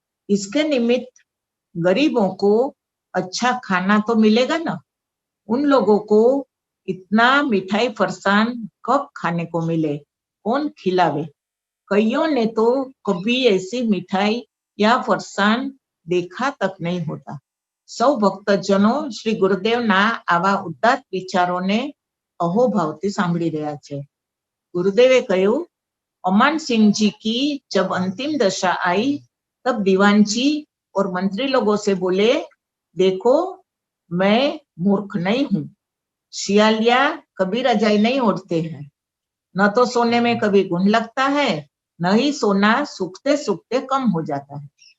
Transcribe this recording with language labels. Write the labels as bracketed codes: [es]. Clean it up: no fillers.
[hi] इसके निमित्त गरीबों को अच्छा खाना तो मिलेगा ना. उन लोगों को इतना मिठाई फरसान कब खाने को मिले, कौन खिलावे? कईयों ने तो कभी ऐसी मिठाई या फरसान देखा तक नहीं होता. [gu] સૌ ભક્તજનો શ્રી ગુરુદેવના આવા ઉદાત્ત વિચારોને અહોભાવથી સાંભળી રહ્યા છે. गुरुदेवे કહ્યું, [hi] अमान सिंह जी की जब अंतिम दशा आई तब दीवान जी और मंत्री लोगों से बोले, देखो, मैं मूर्ख नहीं हूं. शियालिया कभी रजाई नहीं ओढ़ते हैं. न तो सोने में कभी घुन लगता है, न ही सोना सूखते सूखते कम हो जाता है.